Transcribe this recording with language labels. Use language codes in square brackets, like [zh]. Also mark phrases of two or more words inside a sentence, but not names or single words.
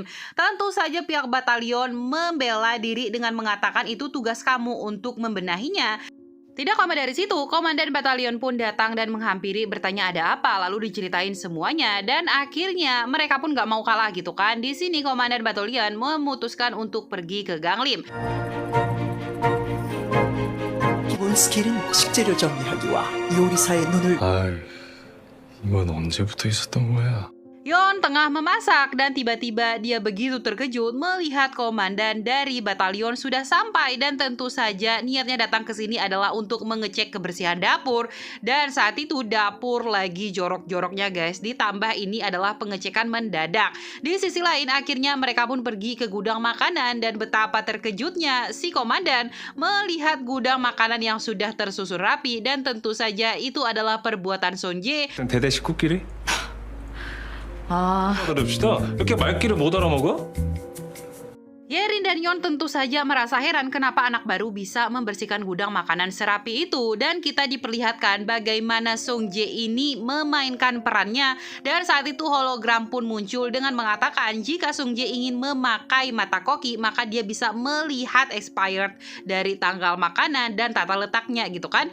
[id] Tentu saja pihak batalion membela diri dengan mengatakan itu tugas kamu untuk membenahinya. Tidak lama dari situ, komandan batalion pun datang dan menghampiri bertanya ada apa, lalu diceritain semuanya dan akhirnya mereka pun nggak mau kalah gitu kan. Di sini komandan batalion memutuskan untuk pergi ke Ganglim. [ko] 기본 스킬은 식재료 정리하기와 요리사의 눈을 아, 이건 언제부터 있었던 거야? [id] Yon tengah memasak dan tiba-tiba dia begitu terkejut melihat komandan dari batalion sudah sampai dan tentu saja niatnya datang ke sini adalah untuk mengecek kebersihan dapur dan saat itu dapur lagi jorok-joroknya guys, ditambah ini adalah pengecekan mendadak. Di sisi lain akhirnya mereka pun pergi ke gudang makanan dan betapa terkejutnya si komandan melihat gudang makanan yang sudah tersusun rapi dan tentu saja itu adalah perbuatan Song Jae. [ko] 대대식 코끼리? 아, 그럽시다. 이렇게 말귀를 못 알아먹어? [id] Yerin dan Yeon tentu saja merasa heran kenapa anak baru bisa membersihkan gudang makanan serapi itu, dan kita diperlihatkan bagaimana Sung Jae ini memainkan perannya, dan saat itu hologram pun muncul dengan mengatakan jika Sung Jae ingin memakai mata koki maka dia bisa melihat expired dari tanggal makanan dan tata letaknya gitu kan.